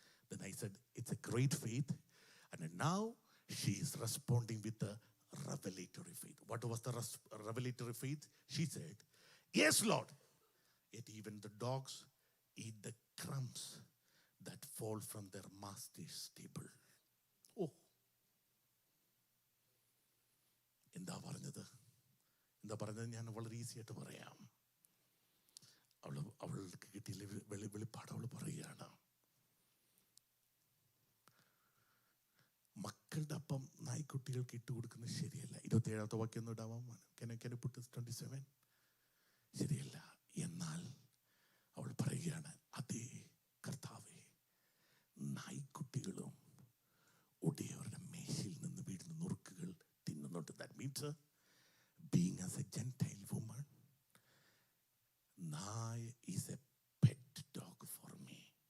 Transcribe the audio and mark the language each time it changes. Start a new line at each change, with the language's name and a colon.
English: Then I said it's a great faith. And now she is responding with a revelatory faith. What was the revelatory faith? She said, yes, Lord. Yet even the dogs eat the crumbs that fall from their master's table. Oh.
Malayalam: എന്താ പറഞ്ഞത് ഞാൻ വളരെ easy ആയിട്ട് പറയാം. അവൾക്ക് കിട്ടിയ വെളിപ്പാട് അവൾ പറയുകയാണ്. മക്കളുടെ അപ്പം നായ്ക്കുട്ടികൾക്ക് ഇട്ട് കൊടുക്കുന്നത് ശരിയല്ല. 27-ാമത്തെ വാക്യം ഒന്ന് ഇടാമോ?
English: Can you put this 27?
Malayalam: ശരിയല്ല. എന്നാൽ അവൾ പറയുകയാണ്, അതേ കർത്താവേ, നായ്ക്കുട്ടികളും ഒടിയവരുടെ മേശയിൽ നിന്ന് വീഴുന്ന നുറുക്കുകൾ തിന്നുന്നുണ്ട്.
English: That means being as a Gentile woman, Nai is a pet dog for me.